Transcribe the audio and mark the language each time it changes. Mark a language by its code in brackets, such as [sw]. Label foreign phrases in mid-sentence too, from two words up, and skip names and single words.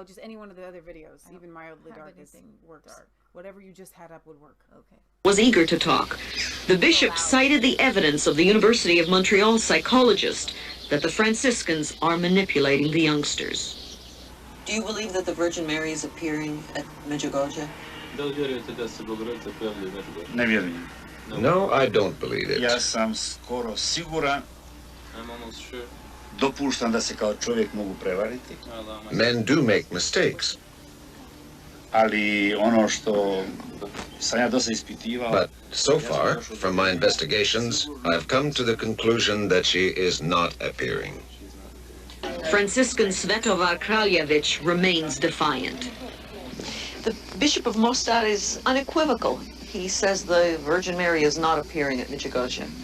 [en] Just any one of the other videos, even mildly dark works. Dark. Whatever you just had up would work. Okay. Was eager to talk. The bishop cited the evidence of the University of Montreal psychologist that the Franciscans are manipulating the youngsters. Do you believe that the Virgin Mary is appearing at Medjugorje? [hr] Ne vjerujem. [en] No, I don't believe it. [hr] Ja sam skoro siguran. [en] I'm almost sure. [hr] Dopuštam da se kao čovjek mogu prevariti. [en] Men do make mistakes. [hr] Ali ono što sam ja dosta ispitivao... [en] But so far, from my investigations, I've come to the conclusion that she is not appearing. Franciscan Svetovar Kraljević remains defiant. The Bishop of Mostar is unequivocal. He says the Virgin Mary is not appearing at Medjugorje.